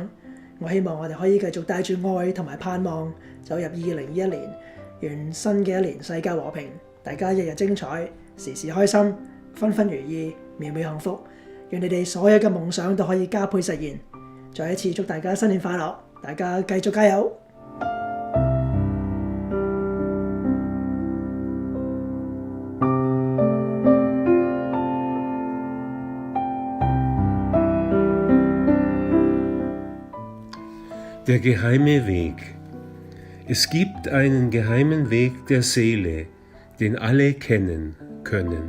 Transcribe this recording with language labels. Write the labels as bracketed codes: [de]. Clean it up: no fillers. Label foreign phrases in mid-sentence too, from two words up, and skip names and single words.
[yue] 我希望我哋可以繼續帶住愛同埋盼望走入2021年，願新嘅一年世界和平，大家日日精彩，時時開心，分分如意，秒秒幸福。願你哋所有嘅夢想都可以加倍實現。再一次祝大家新年快樂，大家繼續加油！ [de] Der geheime Weg. Es gibt einen geheimen Weg der Seele, den alle kennen können.